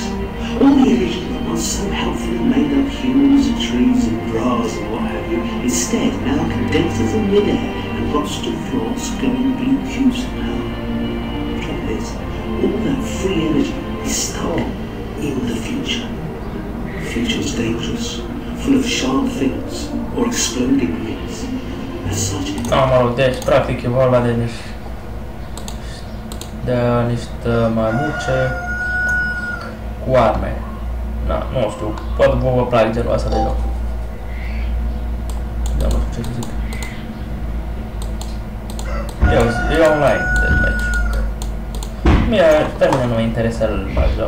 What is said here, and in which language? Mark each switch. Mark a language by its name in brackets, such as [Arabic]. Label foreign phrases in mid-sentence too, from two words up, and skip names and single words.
[English] All the energy that once so helpfully made up humans and trees and grass and what have you, instead now condenses in mid-air and drops to the floor, glowing blue cubes now. The trouble is, all that free energy is stored in the future. The future is dangerous, full of sharp things or exploding things. As such, [Romanian] Mă rog, deci practic e vorba de niște mănuțe cu arme. Na, nu știu, poate vă plac genul ăsta de joc. Dar nu știu ce să zic. E online, deci mie pe mine nu mă interesă să mă joc.